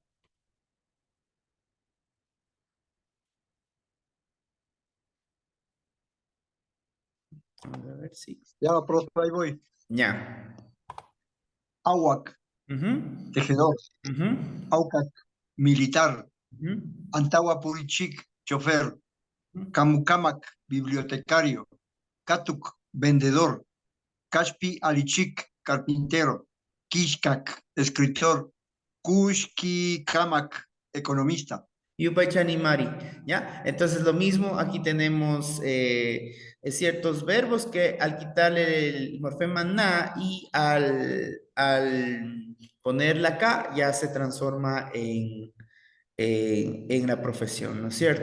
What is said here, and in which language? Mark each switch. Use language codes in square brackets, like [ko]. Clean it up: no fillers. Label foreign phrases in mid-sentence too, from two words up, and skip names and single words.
[es] Vamos a ver si. Ya, profe, ahí voy. Ya. [qu] Awak, Ujú, [es] tejedor. ujú, Aucac, militar. ujú, [qu] Antawa Purichik, chofer. ujú. [es] Camucamac, bibliotecario. Catuk, vendedor. [qu] Kashpi Alichik, carpintero. [es] Kishkak, escritor. [qu] Kushki Kamak, economista. Yupaychani Mari, [es] ¿ya? Entonces lo mismo, aquí tenemos ciertos verbos que al quitarle el morfema na y al poner la K ya se transforma en la profesión, ¿no es cierto?